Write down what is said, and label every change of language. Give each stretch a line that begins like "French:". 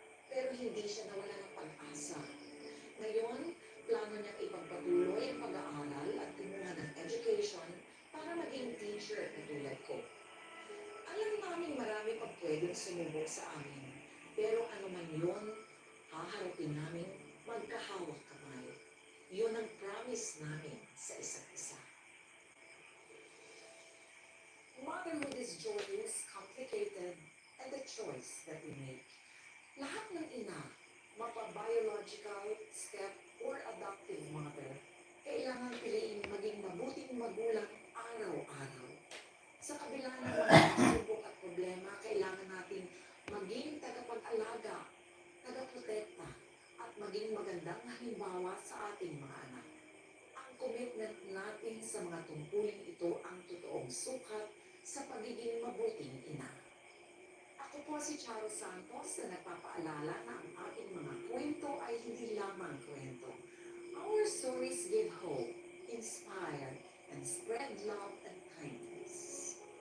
Filipino: Pero hindi siya nawala ng pag-asa. Ngayon, plano niyang ipagpatuloy ang pag-aaral at kumuha ng education para maging teacher katulad ko. Alam namin marami pang pwedeng sumubok sa amin. Pero ano man yun, haharapin namin magkahawak kamay. Yun ang promise namin sa isa't isa.
English: Motherhood is joyous, complicated, and the choice that we make.
Filipino: Lahat ng ina, mapa-biological,
English: step, or adoptive mother,
Filipino: kailangan piliin maging mabuting magulang araw-araw. Sa kabila ng mga pagsubok at problema, kailangan natin maging tagapag-alaga, tagaprotekta, at maging magandang halimbawa sa ating mga anak. Ang commitment natin sa mga tungkulin ito ang totoong sukat sa pagiging mabuting ina. Ako po si Charo Santos na nagpapaalala na ang ating mga kwento ay hindi lamang kwento.
English: Our stories give hope, inspire, and spread love and kindness.